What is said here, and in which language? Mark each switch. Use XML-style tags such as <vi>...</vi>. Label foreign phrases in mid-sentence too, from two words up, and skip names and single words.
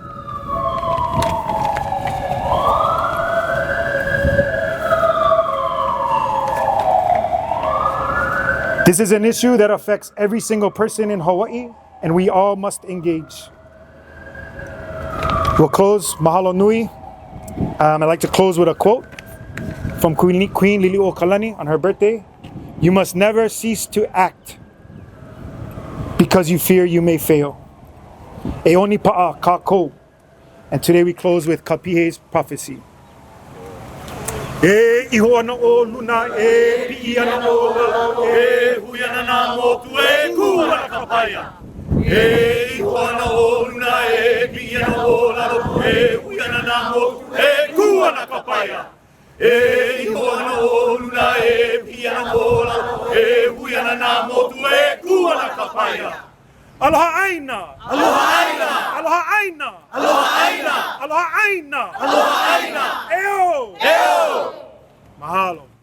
<en>This is an issue that affects every single person in Hawaii, and we all must engage. We'll close,</en> <haw>mahalo nui.</haw> <en>I'd like to close with a quote from Queen Liliuokalani on her birthday. You must never cease to act because you fear you may fail.</en> <haw>E oni pa'a Kaho.</haw> <en>And today we close with Kapihe's prophecy.</en> <haw>E iho ana o luna e pi'i ana o lalo e hui ana nā motu e kua kapaya. E iho ana o luna e pi'i ana o lalo e hui ana nā motu e kua kapaya. E iho ana o luna e pi'i ana o lalo e hui ana nā motu e kua kapaya. Aloha aina. Aloha aina. Aloha aina. Aloha aina. Aloha aina. Aloha aina. Eo. Eo. Mahalo.</haw>